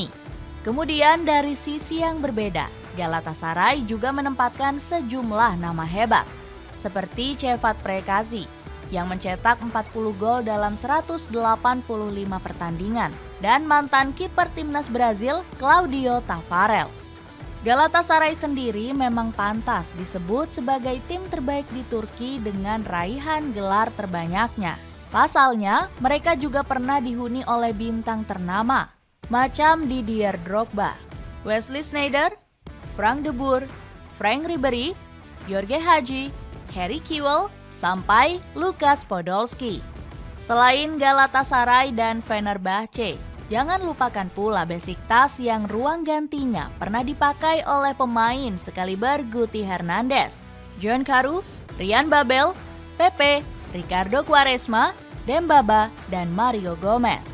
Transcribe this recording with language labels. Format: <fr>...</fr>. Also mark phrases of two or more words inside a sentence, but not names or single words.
<id>Kemudian dari sisi yang berbeda, Galatasaray juga menempatkan sejumlah nama hebat, seperti Cevat Prekazi yang mencetak 40 gol dalam 185 pertandingan, dan mantan kiper timnas Brazil Claudio Tafarel. Galatasaray sendiri memang pantas disebut sebagai tim terbaik di Turki dengan raihan gelar terbanyaknya. Pasalnya, mereka juga pernah dihuni oleh bintang ternama, macam Didier Drogba, Wesley Sneijder, Frank de Boer, Frank Ribéry, Jorge Hagi, Harry Kewell, sampai Lukas Podolski. Selain Galatasaray dan Fenerbahce, jangan lupakan pula Besiktas yang ruang gantinya pernah dipakai oleh pemain sekaliber Guti Hernandez, John Carew, Ryan Babel, Pepe, Ricardo Quaresma, Dembaba, dan Mario Gomez.</id>